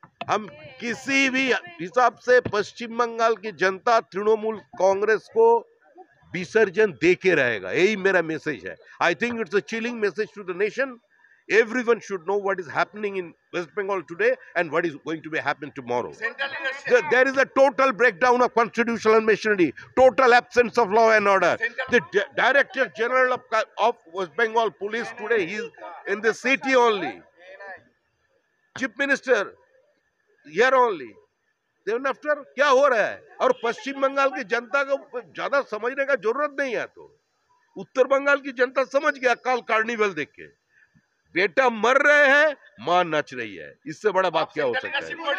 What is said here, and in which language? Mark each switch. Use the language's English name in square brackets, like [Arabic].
[Hindi] हम किसी भी हिसाब से पश्चिम बंगाल की जनता तृणमूल कांग्रेस को विसर्जन दे के रहेगा, यही मेरा मैसेज है। [English] I think it's a chilling message to the nation. Everyone should know what is happening in West Bengal today and what is going to be happen tomorrow. There is a total breakdown of constitutional machinery, total absence of law and order. The Director General of West Bengal Police today, he is in the city only. Chief Minister here only. Then after [Hindi] क्या हो रहा है? और पश्चिम बंगाल की जनता को ज्यादा समझने का जरूरत नहीं है। तो उत्तर बंगाल की जनता समझ गया काल कार्निवल देख के। बेटा मर रहे हैं, मां नच रही है, इससे बड़ा बात क्या हो सकता है।